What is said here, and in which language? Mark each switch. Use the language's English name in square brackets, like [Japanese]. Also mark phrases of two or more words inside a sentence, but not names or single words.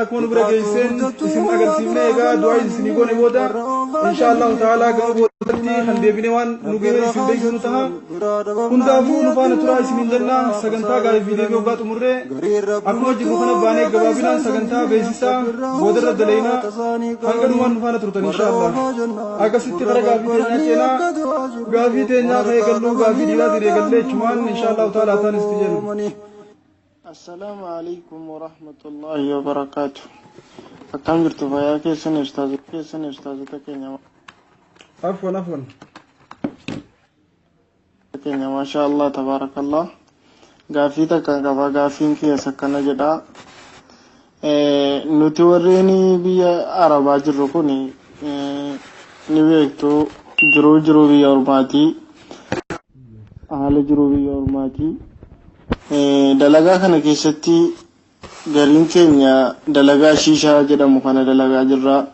[Oromo] akkuma nu bira geesseen isin agarsiifne egaa du'aa isinii goone booda [Arabic] إن شاء الله تعالى [Oromo] gama boodaatti kan deebine waan nu ga'e isin beeksinu taha hundaafuu nu faana turaa isiniin jenna sagantaa gaarii fi deebii waggaa xumurree akkuma jirru kana baanee gabaabinaan sagantaa beeksisaa boodarra daleynaa hanga dhumaan nu faana turtan inshaallah akkasitti gara gaafii teenyaa ceenaa gaafii teenyaa ka'ee galluu gaafii dhiiraatiin eegallee jechumaan [Arabic] إن شاء الله تعالى [Oromo] ta'an isti jennu. [Arabic] السلام عليكم ورحمة الله وبركاته. [Oromo] Akkam jirtu fayyaa keessan ustaazota keenya. Afwan. Keenya [Arabic] ما شاء الله تبارك الله. [Oromo] Gaafii takka qaba gaafiin keessa kana jedha. Nuti warreen biyya Arabaa jirru kun ni beektu jiruu biyya ormaatii haala jiruu biyya ormaatii dalagaa kana keessatti gariin keenya dalagaa shiishaa jedhamu kana dalagaa jirra